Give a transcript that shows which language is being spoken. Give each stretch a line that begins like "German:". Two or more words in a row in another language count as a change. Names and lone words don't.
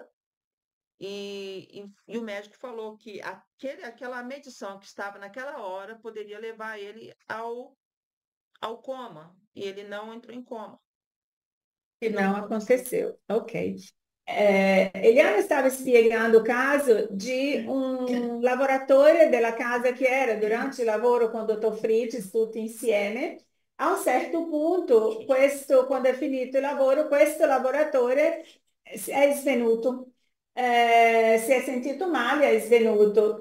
Portuguese: E o médico falou que aquela medição que estava naquela hora poderia levar ele ao coma, e ele não entrou em coma. Que não aconteceu. Ok.
Italian: Eliana stava spiegando il caso di un lavoratore della casa che era durante il lavoro con Dottor Fritz, tutti insieme. A un certo punto, quando è finito il lavoro, questo lavoratore è svenuto. Si è sentito male, è svenuto.